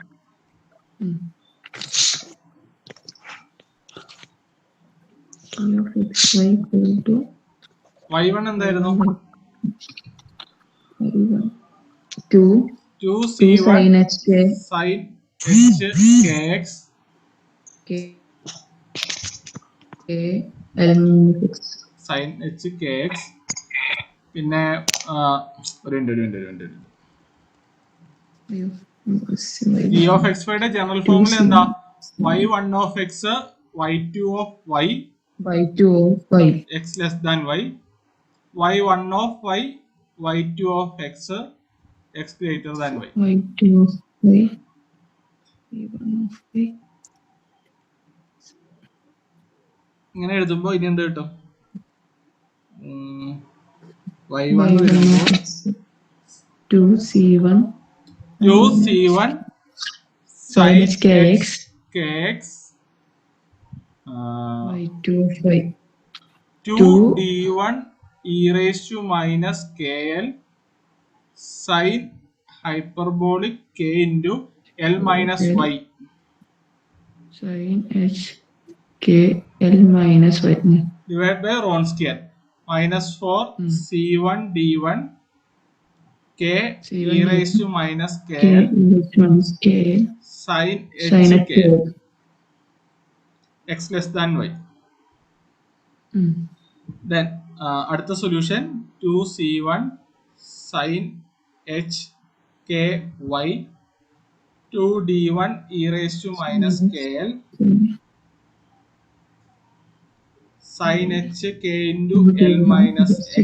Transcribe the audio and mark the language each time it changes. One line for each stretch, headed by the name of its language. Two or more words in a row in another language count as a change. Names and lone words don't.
English: G of xy equal to
Malayalam: y1 എന്തായിരുന്നു?
English: 2 C1 sin h k sin h kx K L minus x sin h kx
Malayalam: പിന്നെ ഒരു
English: g of xy
Malayalam: യുടെ
English: general formula
Malayalam: എന്താ?
English: y1 of x y2 of y x less than y y1 of y y2 of x x greater than y. y2 of y y1 of y.
Malayalam: ഇങ്ങനെ എഴുതുമ്പോ ഇനി എന്ത് കിട്ടും?
English: y1 2c1 sin kx kx y2 of y 2 d1 e raised to minus kl sin hyperbolic k into L minus y sin h k l minus y. divided by Wronskian minus 4 c1 d1 k C1 e raised to minus k kl minus k sin sin h h k x less than y. Then അടുത്ത solution 2c1 sin h k y 2d1 e raised to minus kl sin h k into L minus x